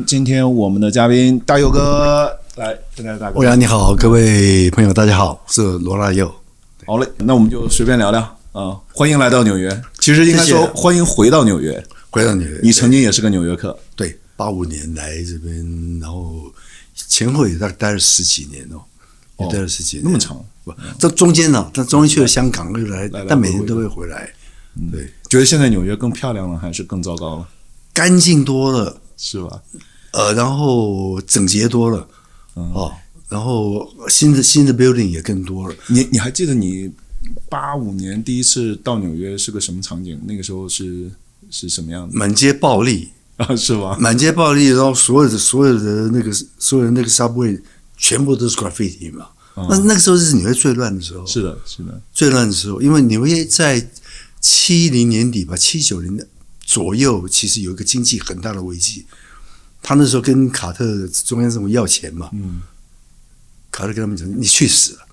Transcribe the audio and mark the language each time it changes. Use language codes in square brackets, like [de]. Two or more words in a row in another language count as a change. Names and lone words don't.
[zh] 今天我們的嘉賓大佑哥來跟大家打個招呼。歐陽你好，各位朋友大家好，是羅大佑。好嘞，那我們就隨便聊聊啊。歡迎來到紐約，其實應該說歡迎回到紐約。回到紐約，你曾經也是個紐約客。對，85年來這邊，然後前後也大概待了10幾年哦，也待了10幾年，那麼長。這中間呢，他中间去了香港又來，但每年都会回来。对，覺得現在紐約更漂亮了，還是更糟糕了？乾淨多了，是吧？然後整潔多了，然後新的 building 也更多了。你還記得你85年第一次到紐約是個什麼場景？那個時候是什麼樣的？滿街暴力啊，是吧？滿街暴力，然後所有的那個 subway 全部都是 graffiti 嘛。那個時候是紐約最亂的時候。是的，最亂的時候，因為紐約在70年底吧，79年左右，其實有一個經濟很大的危機。他那時候跟卡特中央政府要錢嘛，卡特跟他們講：“你去死了。”